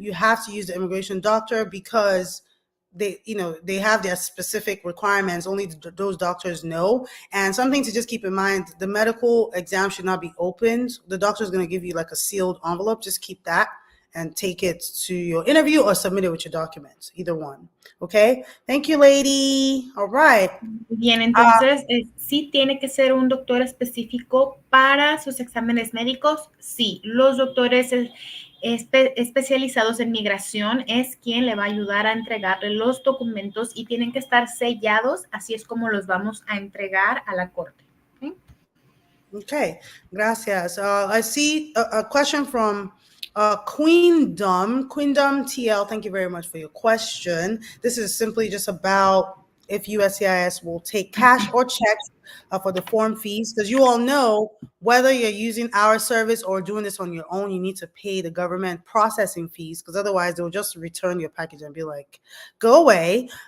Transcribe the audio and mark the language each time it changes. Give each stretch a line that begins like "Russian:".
English: You have to use the immigration doctor because they have their specific requirements. Only those doctors know. And something to just keep in mind, the medical exam should not be opened. The doctor is going to give you like a sealed envelope. Just keep that and take it to your interview or submit it with your documents, either one. Okay. Thank you, Lady. All right.
Spanish: Bien, entonces, ¿sí tiene que ser un doctor específico para sus exámenes médicos? Sí, los doctores especializados en migración es quien le va a ayudar a entregarle los documentos y tienen que estar sellados, así es como los vamos a entregar a la corte. Okay, gracias.
English: I see a question from Queendom TL. Thank you very much for your question. This is simply just about if USCIS will take cash or checks for the form fees, because you all know whether you're using our service or doing this on your own, you need to pay the government processing fees, because otherwise they'll just return your package and be like, go away.